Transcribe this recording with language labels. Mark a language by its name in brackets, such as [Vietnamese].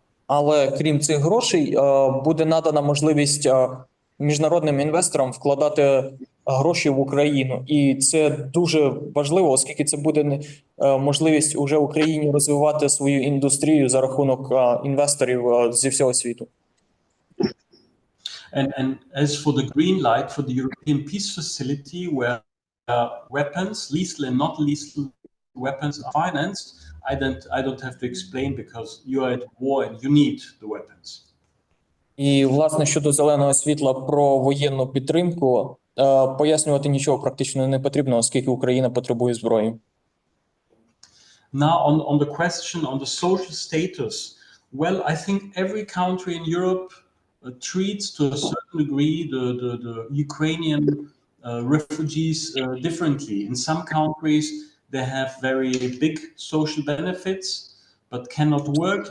[Ukrainian] Але крім цих грошей, буде надана можливість міжнародним інвесторам вкладати гроші в Україну. І це дуже важливо, оскільки це буде можливість уже Україні розвивати свою індустрію за рахунок інвесторів зі всього світу. [English] And as for the green light for the European Peace Facility, where weapons, lethal and not lethal weapons, are financed, I don't have to explain because you are at war and you need the weapons. [Ukrainian] І, власне, щодо зеленого світла про воєнну підтримку, пояснювати нічого практично не потрібно, оскільки Україна потребує зброї. [English] Now on the question on the social status, well, I think every country in Europe treats to a certain degree the Ukrainian refugees differently. In some countries, they have very big social benefits, but cannot work.